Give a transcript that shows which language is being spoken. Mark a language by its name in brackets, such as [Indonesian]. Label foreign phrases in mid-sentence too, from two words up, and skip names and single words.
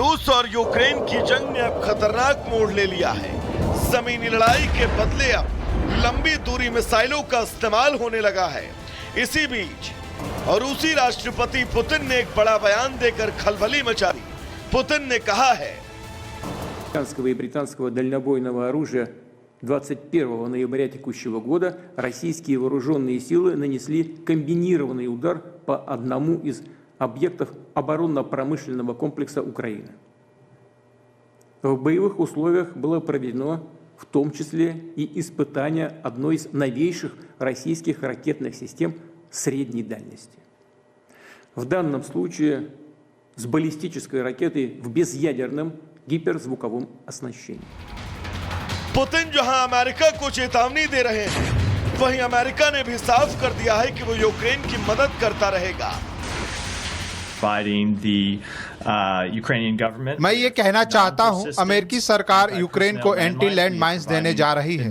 [Hindi] रूस और यूक्रेन की जंग ने अब खतरनाक मोड़ ले लिया है। जमीनी लड़ाई के बदले अब लंबी दूरी मिसाइलों का इस्तेमाल होने लगा है। इसी बीच रूसी राष्ट्रपति पुतिन ने एक बड़ा बयान देकर खलबली मचा दी। पुतिन ने कहा है, [Russian] американского и британского дальнобойного оружия 21 ноября текущего года российские вооруженные силы нанесли комбинированный удар по одному из объектов оборонно-промышленного комплекса Украины. В боевых условиях было проведено в том числе и испытание одной из новейших российских ракетных систем средней дальности. В данном случае с баллистической ракетой в безъядерном гиперзвуковом оснащении. [Hindi] पुतिन जहां अमेरिका को चेतावनी दे रहे हैं, वहीं अमेरिका ने भी साफ कर दिया है कि वो यूक्रेन की मदद करता रहेगा। मैं ये कहना चाहता हूँ, अमेरिकी सरकार यूक्रेन को [English] anti land mines [Hindi] देने जा रही है।